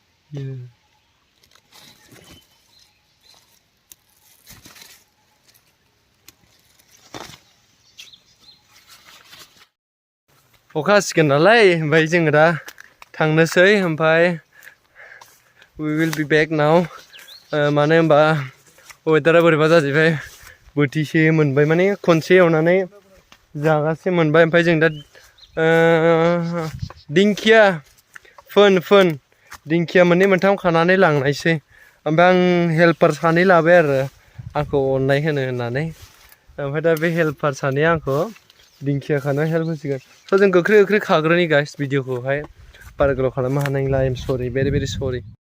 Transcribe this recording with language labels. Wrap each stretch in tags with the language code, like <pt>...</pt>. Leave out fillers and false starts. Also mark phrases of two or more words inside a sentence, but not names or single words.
<brx>अखा हासिगोन नालाय ओमफ्राय जोङो दा थांनोसै ओमफ्राय</brx> <en>we will be back now</en> <brx>मानो होनबा वेदारा बोरैबा जाजोब्बाय बोथिसे मोनबाय माने खनसे एवनानै जागासे मोनबाय ओमफ्राय जों दा दिंखिया फोन दिंखिया मोननै मोनथाम खानानै लांनायसै ओमफ्राय आं हेल्पार सानै लाबाय आरो आंखौ अननाय होननानै ओमफ्राय दा बे हेल्पार सानैया आंखौ दिंखिया खानो हेल्प होसिगोन स' जों गोख्रै खाग्रोनि गाइस भिडिअखौहाय बारा गोलाव खालामनो हानाय नंला</brx> <en>I am sorry very sorry</en>